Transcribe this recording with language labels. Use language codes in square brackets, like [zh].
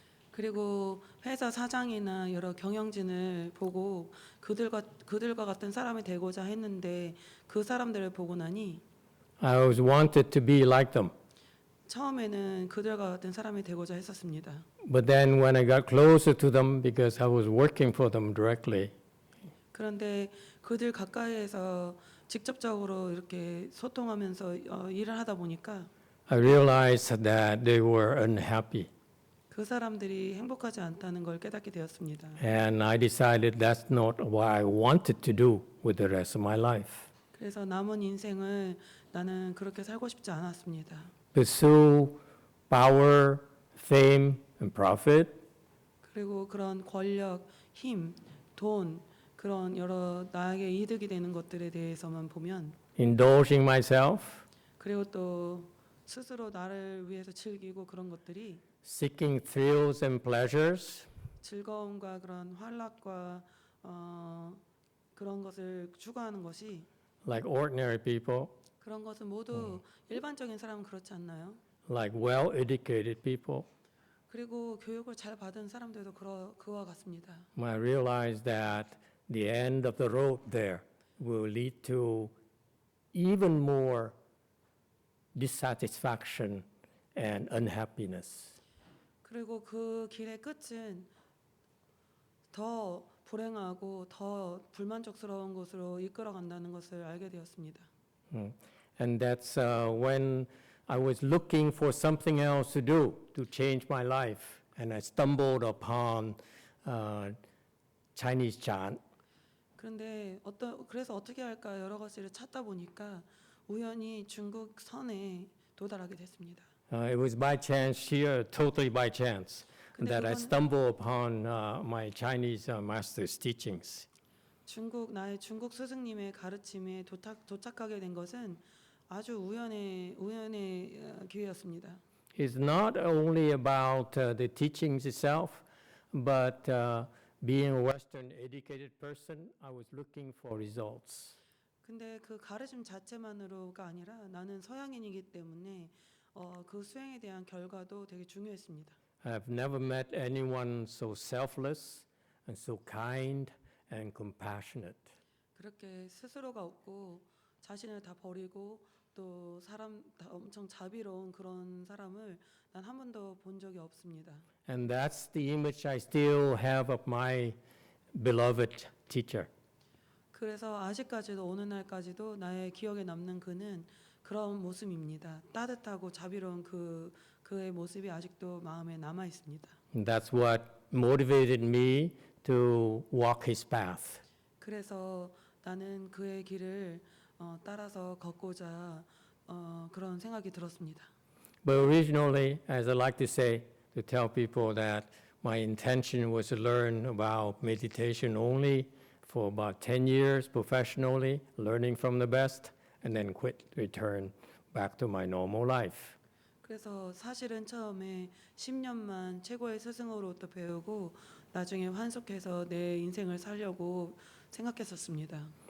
[ko] 그리고 회사 사장이나 여러 경영진을 보고 그들과 같은 사람이 되고자 했는데 그 사람들을 보고 나니 [en] I always wanted to be like them. [ko] 처음에는 그들과 같은 사람이 되고자 했었습니다. [en] But then when I got closer to them, because I was working for them directly, [ko] 그런데 그들 가까이에서 직접적으로 이렇게 소통하면서 일을 하다 보니까 [en] I realized that they were unhappy. [ko] 그 사람들이 행복하지 않다는 걸 깨닫게 되었습니다. [en] And I decided that's not what I wanted to do with the rest of my life. [ko] 그래서 남은 인생을 나는 그렇게 살고 싶지 않았습니다. [en] Pursue power, fame, and profit, [ko] 그리고 그런 권력, 힘, 돈 그런 여러 나에게 이득이 되는 것들에 대해서만 보면 [en] indulging myself, [ko] 그리고 또 스스로 나를 위해서 즐기고 그런 것들이 [en] seeking thrills and pleasures, [ko] 즐거움과 그런 환락과 그런 것을 추구하는 것이 [en] like ordinary people, [ko] 그런 것은 모두 일반적인 사람은 그렇지 않나요? [en] like well-educated people. [ko] 그리고 교육을 잘 받은 사람들도 그와 같습니다. [en] I realized that the end of the road there will lead to even more dissatisfaction and unhappiness. [ko] 그리고 그 길의 끝은 더 불행하고 더 불만족스러운 곳으로 이끌어간다는 것을 알게 되었습니다. [en] And that's when I was looking for something else to do to change my life, and I stumbled upon Chinese Chan. [ko] 그런데 그래서 어떻게 할까 여러 가지를 찾다 보니까 우연히 중국 선에 도달하게 됐습니다. [en] It was by chance here, totally by chance, [ko] 근데 [en] that I [ko] 그건- [en] stumbled upon my Chinese master's teachings. [ko] 나의 중국 스승님의 가르침에 도착하게 된 것은 아주 우연의 기회였습니다. [en] It's not only about the teachings itself, but being a Western educated person, I was looking for results. [ko] 근데 그 가르침 자체만으로가 아니라 나는 서양인이기 때문에 그 수행에 대한 결과도 되게 중요했습니다. [en] I've never met anyone so selfless and so kind and compassionate. [ko] 그렇게 스스로가 없고 자신을 다 버리고 또 엄청 자비로운 그런 사람을 난 한 번도 본 적이 없습니다. [en] And that's the image I still have of my beloved teacher. [ko] 그래서 아직까지도 오는 날까지도 나의 기억에 남는 그는 그런 모습입니다. 따뜻하고 자비로운 그의 모습이 아직도 마음에 남아 있습니다. [en] And that's what motivated me to walk his path. [ko] 그래서 나는 그의 길을 따라서 걷고자 그런 생각이 들었습니다. [en] But originally, as I like to say, to tell people that my intention was to learn about meditation only for about 10 years professionally, learning from the best, and then return back to my normal life. [ko] 그래서 사실은 처음에 10년만 최고의 스승으로부터 배우고 나중에 환속해서 내 인생을 살려고 생각했었습니다.